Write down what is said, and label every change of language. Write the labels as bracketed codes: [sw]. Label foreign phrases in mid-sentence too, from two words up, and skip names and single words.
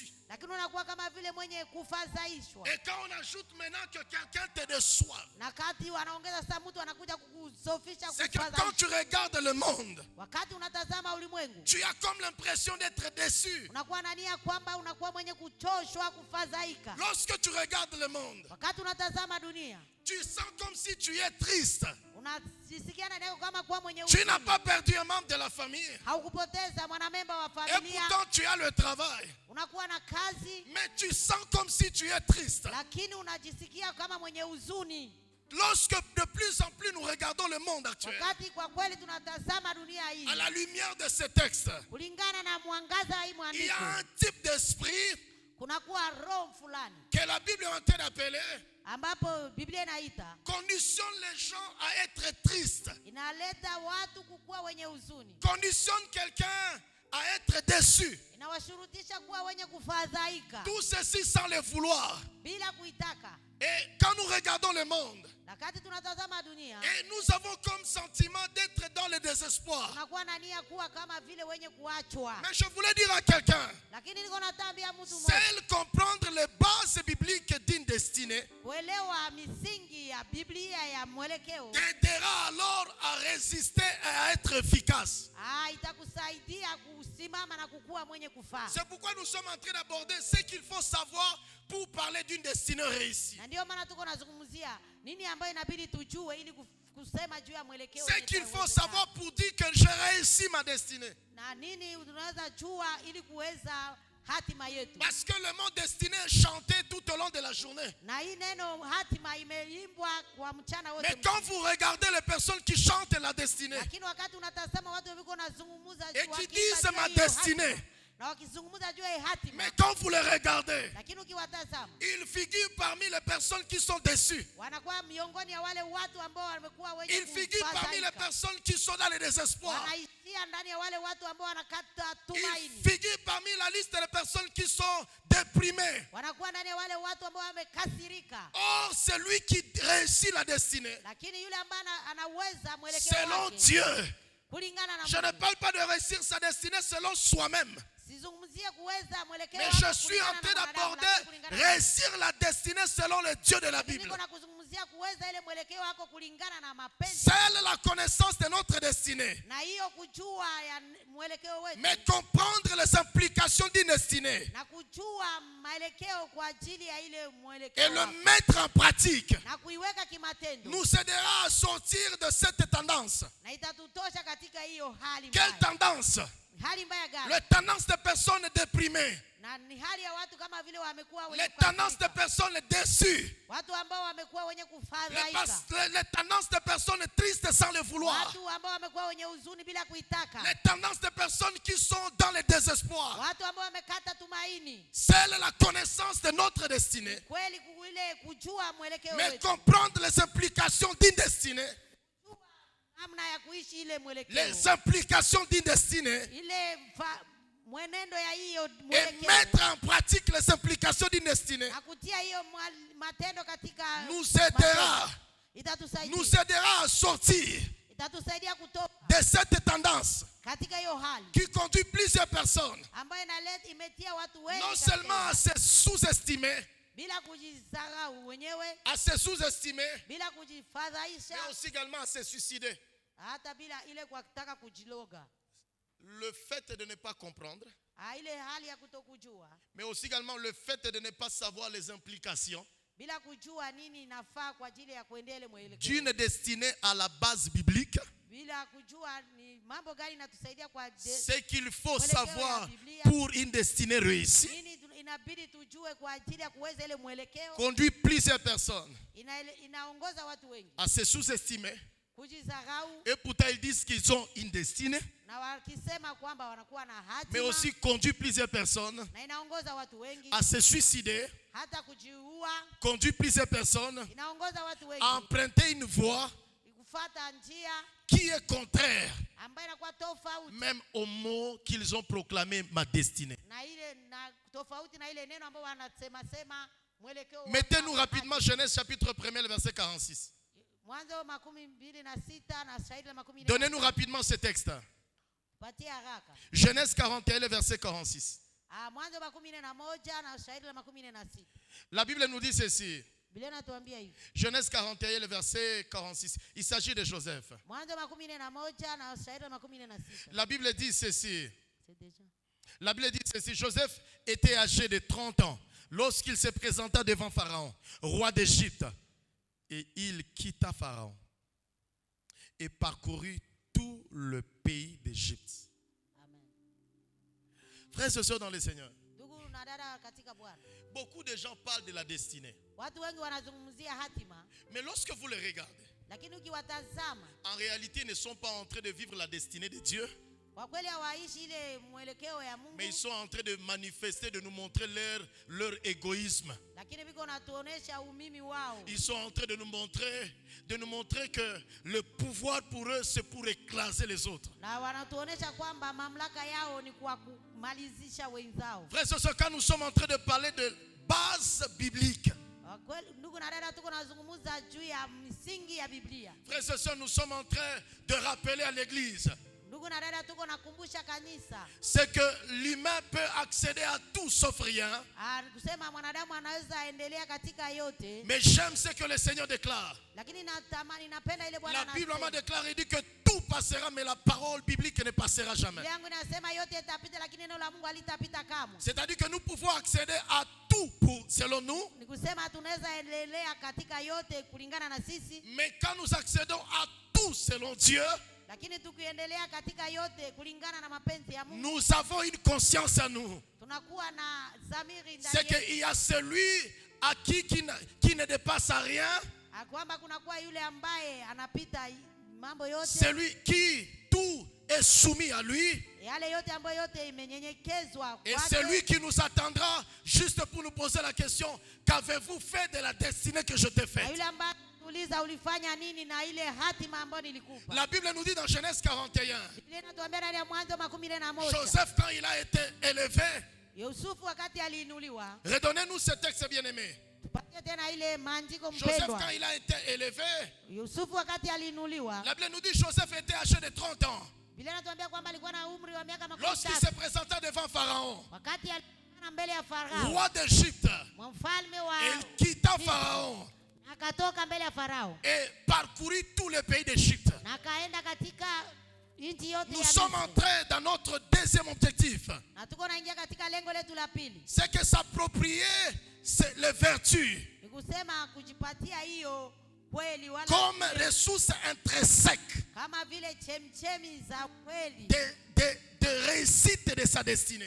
[fr] Et quand on ajoute maintenant que quelqu'un te déçoit, c'est que quand tu regardes le monde, tu as comme l'impression d'être déçu. Lorsque tu regardes le monde, tu sens comme si tu es triste. [sw] kujisikia ndani yako kama kuwa mwenye [fr] Tu n'as [sw] huzuni. [fr] pas perdu un membre de la famille. [sw] Haukupoteza mwanamemba wa [fr] Et [sw] familia. [fr] pourtant, tu as le travail. [sw] Unakuwa na kazi, [fr] Mais tu sens comme si tu es triste. [sw] lakini unajisikia kama mwenye huzuni. [fr] Lorsque de plus en plus nous regardons le monde actuel, [sw] Wakati kwa kweli tunatazama dunia hii [fr] à la lumière de ce texte, [sw] kulingana na mwangaza wa hii [fr] il y a [sw] mwandiko, [fr] un type d'esprit [sw] kunakuwa roho fulani [fr] que la Bible est en train d'appeler [sw] ambapo Biblia inaita, [fr] conditionne les gens à être tristes, [sw] inaleta watu kukuwa wenye huzuni, [fr] conditionne quelqu'un à être déçu. [sw] inawashurutisha kuwa wenye kufadhaika [fr] Tout ceci sans le vouloir. [sw] bila kuitaka. [fr] Et quand nous regardons le monde, [sw] Wakati tunatazama dunia, [fr] et nous avons comme sentiment d'être dans le désespoir. [sw] tunakuwa na nia kuwa kama vile wenye kuachwa. [fr] Mais je voulais dire à quelqu'un, [sw] Lakini niko natambia mtu mmoja, [fr] seul comprendre les bases bibliques d'une destinée [sw] kuelewa misingi ya Biblia ya mwelekeo [fr] t'aidera alors à résister et à être efficace. [sw] itakusaidia kusimama na kukuwa mwenye kufaa. [fr] C'est pourquoi nous sommes en train d'aborder ce qu'il faut savoir pour parler d'une destinée réussie. [sw] Na ndio maana tuko nazungumzia nini ambayo inabidi tujue ili kusema juu ya mwelekeo. [fr] Ce qu'il faut savoir pour dire que j'ai réussi ma destinée. [sw] Na nini tunaweza jua ili kuweza hatima yetu. [fr] Parce que le mot destiné est chanté tout au long de la journée. [sw] Na hii neno hatima imeimbwa kwa mchana wote. [fr] Mais quand vous regardez les personnes qui chantent la destinée [sw] Lakini wakati unatazama watu wako wanazungumza [fr] et [sw] juu [fr] qui [sw] ya [fr] disent ma [sw] hatima, [fr] destinée, [sw] na wakizungumza juu ya hatima, [fr] mais quand vous les regardez, [sw] lakini ukiwatazama [fr] ils figurent parmi les personnes qui sont déçues. [sw] wanakuwa miongoni ya wale watu ambao wamekuwa wenye [fr] Ils figurent parmi les [sw] kufadhaika. [fr] personnes qui sont dans le désespoir. [sw] Wanaishia ndani ya wale watu ambao wanakata [fr] Ils [sw] tumaini. [fr] figurent parmi la liste des personnes qui sont déprimées. [sw] Wanakuwa ndani ya wale watu ambao wamekasirika. [fr] Or, celui qui réussit la destinée, [sw] Lakini yule ambaye anaweza mwelekeo [fr] selon [sw] wake [fr] Dieu, [sw] kulingana na [fr] je ne [sw] Mungu. [fr] parle pas de réussir sa destinée selon soi-même, [sw] Sizungumzie kuweza mwelekeo [fr] mais [sw] wake [fr] je suis en [sw] kulingana na [fr] train [sw] mwanadamu, [fr] d'aborder [sw] lakini kulingana na Mungu. [fr] réussir la destinée selon le Dieu de la [sw] Lakini [fr] Bible. [sw] niko na kuzungumzia kuweza ile mwelekeo wako kulingana na mapenzi. [fr] Seule la connaissance de notre destinée, [sw] Na hiyo kujua ya mwelekeo wetu. [fr] mais comprendre les implications d'une destinée [sw] Na kujua mwelekeo kwa ajili ya ile [fr] et [sw] mwelekeo [fr] le [sw] wako. [fr] mettre en pratique [sw] Na kuiweka kimatendo. [fr] nous aidera à sortir de cette tendance. [sw] Na itatutosha katika hiyo hali [fr] Quelle [sw] mbaya. [fr] tendance? [sw] Hali mbaya gani? [fr] Les tendances des personnes déprimées, [sw] Na ni hali ya watu kama vile wamekuwa wenye [fr] les tendances des [sw] kufadhaika. [fr] personnes déçues, [sw] Watu ambao wamekuwa wenye [fr] les [sw] kufadhaika. [fr] tendances des personnes tristes sans le vouloir, [sw] Watu ambao wamekuwa wenye huzuni bila kuitaka. [fr] les tendances des personnes qui sont dans le désespoir. [sw] Watu ambao wamekata tumaini. [fr] Seule la connaissance de notre destinée, [sw] Kweli ile kujua mwelekeo [fr] mais [sw] wetu. [fr] comprendre les implications d'une destinée, [sw] Namna ya kuishi ile mwelekeo. [fr] les implications d'une destinée, [sw] Ile mwenendo ya hiyo [fr] et [sw] mwelekeo. [fr] mettre en pratique les implications d'une destinée [sw] Na kutia hiyo matendo katika [fr] nous aidera, [sw] matendo. Itatusaidia. [fr] nous aidera à sortir [sw] Itatusaidia kutoka [fr] de cette tendance [sw] katika hiyo hali [fr] qui conduit plusieurs personnes [sw] ambayo imetia watu wengi [fr] non [sw] katika [fr] seulement à [sw] hiyo [fr] se sous-estimer, [sw] bila kujisahau wenyewe, [fr] à se sous-estimer, [sw] bila kujifadhaisha, [fr] mais aussi également à se suicider. [sw] hata bila ile kwa kutaka kujiloga. [fr] Le fait de ne pas comprendre, [sw] Ile hali ya kutokujua, [fr] mais aussi également le fait de ne pas savoir les implications [sw] bila kujua nini inafaa kwa ajili ya kuendea ile mwelekeo, [fr] d'une destinée à la base biblique, [sw] bila kujua ni mambo gani inatusaidia kwa [fr] ce qu'il faut [sw] mwelekeo ya [fr] savoir [sw] Biblia. [fr] pour une destinée réussie [sw] Nini inabidi tujue kwa ajili ya kuweza ile mwelekeo. [fr] conduit plusieurs personnes [sw] Inaongoza watu wengi [fr] à se sous-estimer. [sw] kujisahau, [fr] Et pourtant ils disent qu'ils ont une destinée, [sw] na wakisema kwamba wanakuwa na hatima, [fr] mais aussi conduit plusieurs personnes [sw] na inaongoza watu wengi [fr] à se suicider, [sw] hata kujiua. [fr] conduit plusieurs personnes [sw] Inaongoza watu wengi [fr] à emprunter une voie [sw] kufuata njia [fr] qui est contraire [sw] ambayo inakuwa tofauti [fr] même au mot qu'ils ont proclamé ma destinée. [sw] na ile na tofauti na ile neno ambayo wanasema mwelekeo. [fr] Mettez-nous rapidement Genèse chapitre 1 le verset 46. [sw] Mwanzo 26 na Shahidi 14. [fr] Donnez-nous rapidement ce texte. [sw] Patia haraka. [fr] Genèse 41 le verset 46. [sw] Mwanzo 11 na Shahidi 16. [fr] La Bible nous dit ceci. [sw] Biblia inatuambia hivi. [fr] Genèse 41 le verset 46. Il s'agit de Joseph. [sw] Mwanzo 11 na Shahidi 16. [fr] La Bible dit ceci. C'est déjà. La Bible dit ceci. Joseph était âgé de 30 ans lorsqu'il se présenta devant Pharaon, roi d'Égypte. Et il quitta Pharaon. et parcouru tout le pays d'Égypte. Amen. Frères et sœurs dans le Seigneur, [sw] Ndugu na dada katika Bwana, [fr] beaucoup de gens parlent de la destinée. [sw] watu wengi wanazungumzia hatima, [fr] Mais lorsque vous les regardez, [sw] lakini ukiwatazama [fr] en réalité, ils ne sont pas en train de vivre la destinée de Dieu, [sw] kwa kweli hawaishi ile mwelekeo ya Mungu, [fr] mais ils sont en train de manifester, de nous montrer leur égoïsme. [sw] lakini biko natuonesha umimi wao. [fr] Ils sont en train de nous montrer que le pouvoir pour eux, c'est pour écraser les autres. [sw] Na wanatuonesha kwamba mamlaka yao ni kwa kumalizisha wenzao. [fr] Frères et sœurs, quand nous sommes en train de parler de base biblique, [sw] Kwa kweli ndugu na dada, tuko nazungumza juu ya misingi ya Biblia. [fr] frères et sœurs, nous sommes en train de rappeler à l'église, [sw] Ndugu na dada, tuko nakumbusha kanisa, [fr] c'est que l'humain peut accéder à tout sauf rien. [sw] kusema mwanadamu anaweza endelea katika yote, [fr] Mais j'aime ce que le Seigneur déclare. [sw] lakini napenda ile Bwana [fr] La Bible [sw] anasema. [fr] m'a déclaré, il dit que tout passera, mais la parole biblique ne passera jamais. [sw] Biblia yangu inasema yote itapita, lakini neno la Mungu halitapita kamwe. [fr] C'est-à-dire que nous pouvons accéder à tout selon nous, [sw] Ni kusema tunaweza endelea katika yote kulingana na sisi, [fr] mais quand nous accédons à tout selon Dieu, [sw] lakini tukiendelea katika yote kulingana na mapenzi ya Mungu, [fr] nous avons une conscience à nous. [sw] tunakuwa na dhamiri [fr] C'est [sw] ndani yetu, [fr] qu'il y a celui à qui ne dépasse à rien, [sw] kwamba kunakuwa yule ambaye anapita mambo yote, [fr] celui qui tout est soumis à lui, [sw] yale yote ambayo yote imenyenyekezwa [fr] et [sw] kwake. [fr] celui qui nous attendra juste pour nous poser la question, qu'avez-vous fait de la destinée que je t'ai [sw] Na [fr] faite? [sw] yule ambaye tuuliza ulifanya nini na ile hatima ambayo nilikupa. [fr] La Bible nous dit dans Genèse 41, [sw] Biblia inatuambia ndani ya Mwanzo 11, [fr] Joseph, quand il a été élevé, [sw] Yusufu wakati aliinuliwa. [fr] redonnez-nous ce texte bien-aimé. [sw] Tupatie tena ile maandiko Joseph, mpendwa. [fr] quand il a été élevé, [sw] Yusufu wakati aliinuliwa, [fr] la Bible nous dit que Joseph était âgé de 30 ans. [sw] Biblia inatuambia kwamba alikuwa na umri wa miaka [fr] Lorsqu'il [sw] 13. [fr] se présenta devant Pharaon, [sw] Wakati alikuwa mbele ya Farao, [fr] roi d'Égypte, [sw] mfalme wa [fr] il quitta Pharaon [sw] akatoka mbele ya Farao [fr] et parcourut tout le pays d'Égypte. [sw] na akaenda katika nchi yote [fr] Nous [sw] ya [fr] sommes [sw] Misri. [fr] entrés dans notre deuxième objectif. [sw] Na tuko naingia katika lengo letu la pili, [fr] C'est que s'approprier les vertus [sw] ni kusema kujipatia hiyo kweli wala [fr] comme ressources intrinsèques [sw] kama vile chemchemi za kweli [fr] de réussite de sa destinée.